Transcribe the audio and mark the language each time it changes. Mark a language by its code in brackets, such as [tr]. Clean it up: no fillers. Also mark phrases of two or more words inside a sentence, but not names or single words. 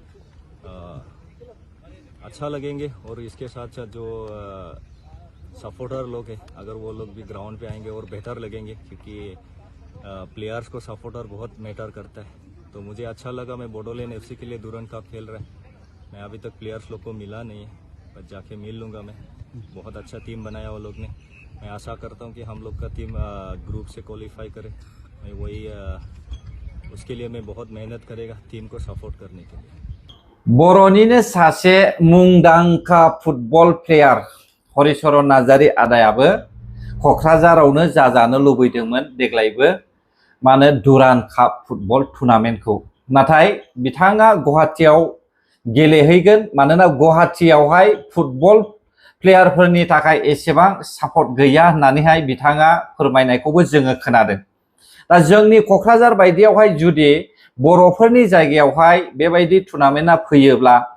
[hi] अच्छा लगेंगे और इसके साथ साथ जो सपोर्टर लोग हैं अगर वो लोग भी ग्राउंड पे आएंगे और बेहतर लगेंगे क्योंकि प्लेयर्स को सपोर्टर बहुत मैटर करता है तो मुझे अच्छा लगा मैं बोडोलैंड एफसी के लिए दुल्हन कप खेल रहा है मैं अभी तक प्लेयर्स लोग को मिला नहीं है पर जाके मिल लूँगा मैं बहुत अच्छा टीम बनाया वो लोग ने मैं आशा करता हूँ कि हम लोग का टीम ग्रुप से क्वालिफाई करे मैं वही उसके लिए मैं बहुत मेहनत करेगा टीम को सपोर्ट करने के लिए [brx] बर'निनो सासे मुंदांखा [en] football player [brx] हलिचरन नार्जारी आदायाबो क'क्राझारावनो जाजानो लुबैदोंमोन देग्लायबो माने दुरान काप फुटबल टुर्नामेन्टखौ नाथाय बिथाङा गुवाहाटीयाव गेलेहैगोन मानोना गुवाहाटीयावहाय फुटबल प्लेयारफोरनि थाखाय एसेबां सापर्ट गैया होननानैहाय बिथाङा फोरमायनायखौबो जोङो खोनादों दा जोंनि क'क्राझार बायदियावहाय जुदि बर'फोरनि जायगायावहाय बेबायदि टुर्नामेन्टआ फैयोब्ला